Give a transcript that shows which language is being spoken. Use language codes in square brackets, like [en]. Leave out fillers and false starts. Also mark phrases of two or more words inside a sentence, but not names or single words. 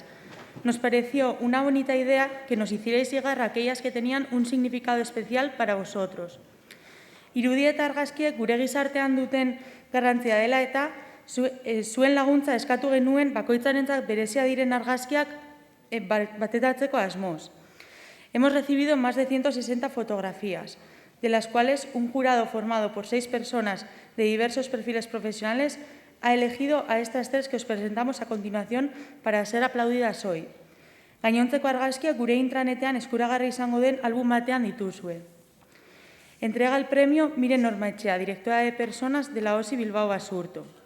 [es] Nos pareció una bonita idea que nos hicierais llegar a aquellas que tenían un significado especial para vosotros. [eu] Irudi eta argazkiek gure gizartean duten garrantzia dela eta zuen laguntza eskatu genuen bakoitzarentzat berezia diren argazkiak bateratzeko asmoz. [es] Hemos recibido más de 160 fotografías, de las cuales un jurado formado por 6 personas de diversos perfiles profesionales ha elegido a estas 3 que os presentamos a continuación para ser aplaudidas hoy. [eu] Gainontzeko argazkiak gure intranetean eskuragarri izango den album batean dituzue. [es] Entrega el premio Miren Ormaetxea, directora de personas de la OSI Bilbao Basurto.